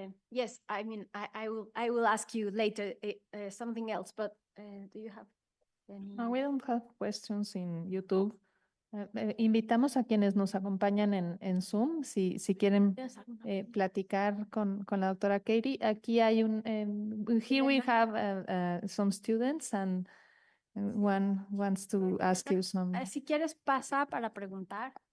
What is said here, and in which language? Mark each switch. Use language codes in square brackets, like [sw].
[en] Yes, I mean, I will ask you later something else, but do you have any? No, we don't have questions in YouTube. [es] Invitamos a quienes nos acompañan en Zoom, si quieren platicar con la doctora Katie. Aquí hay [en] here we have some students and one wants to ask you some. [es] Si quieres, pasa para preguntar.